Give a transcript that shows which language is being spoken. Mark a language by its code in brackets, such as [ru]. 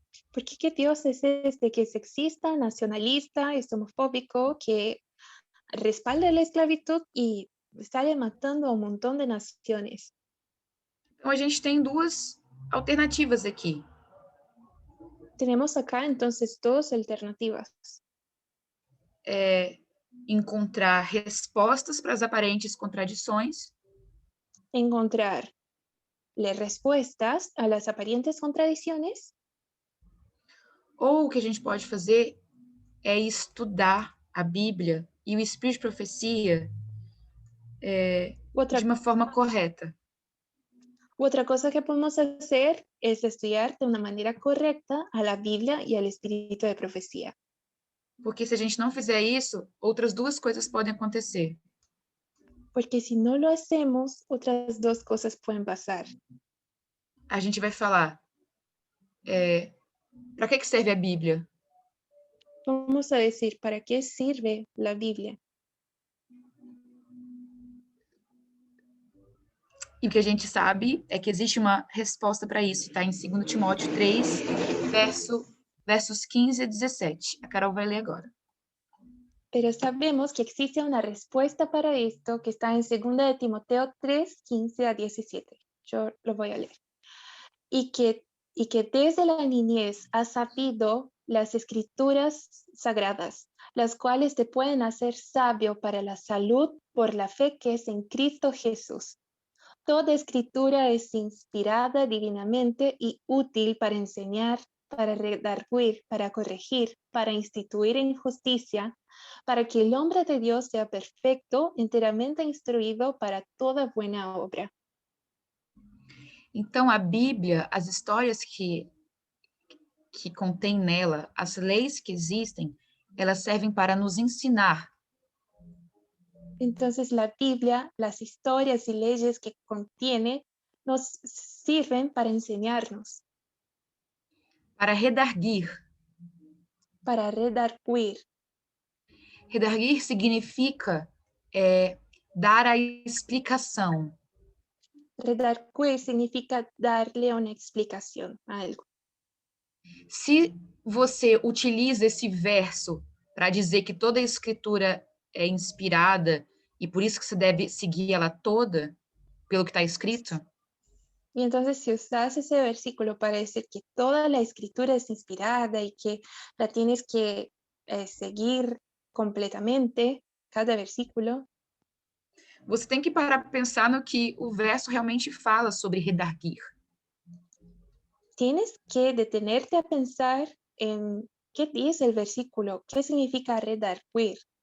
[es] ¿Por qué que Dios es este que es sexista, nacionalista, es homofóbico, que respalda la esclavitud y sale matando a un montón de naciones? [pt] Então, a gente tem duas alternativas aqui. [es] Tenemos acá entonces dos alternativas. [pt] Encontrar respostas para as aparentes contradições [es] Encontrarle respuestas a las aparentes contradicciones, [pt] ou o que a gente pode fazer é estudar a Bíblia e o Espírito de Profecia de uma forma correta. [es] otra cosa que podemos hacer es estudiar de una manera correcta a la Biblia y al Espíritu de Profecía. [pt] Porque se a gente não fizer isso, outras duas coisas podem acontecer. [es] Porque si no lo hacemos, otras dos cosas pueden pasar. [pt] A gente vai falar, para que serve a Bíblia? [es] Vamos a decir, ¿para qué sirve la Biblia? [pt] E o que a gente sabe é que existe uma resposta para isso, está em 2 Timóteo 3, versos 15 a 17. A Carol vai ler agora. [es] Pero sabemos que existe una respuesta para esto que está en 2 de Timoteo 3, 15 a 17. Yo lo voy a leer. Y que desde la niñez has sabido las escrituras sagradas, las cuales te pueden hacer sabio para la salud por la fe que es en Cristo Jesús. Toda escritura es inspirada divinamente y útil para enseñar, para redarguir, para corregir, para instituir en justicia, para que el hombre de Dios sea perfecto, enteramente instruido para toda buena obra. [pt] Então, a Bíblia, as histórias que contém nela, as leis que existem, elas servem para nos ensinar. [es] Entonces la Biblia, las historias y leyes que contiene, nos sirven para enseñarnos, [pt] Para redarguir. [es] para redarguir. [pt] Redarguir significa dar a explicação. [es] Redarguir significa darle una explicación a algo. [pt] Se você utiliza esse verso para dizer que toda a escritura é inspirada e por isso que você deve seguir ela toda, pelo que está escrito, [es] Y entonces si usas ese versículo para decir que toda la escritura es inspirada y que la tienes que seguir completamente, cada versículo, [pt] você tem que parar para pensar no que o verso realmente fala sobre redarguir. [es] tienes que detenerte a pensar en qué dice el versículo, qué significa redarguir.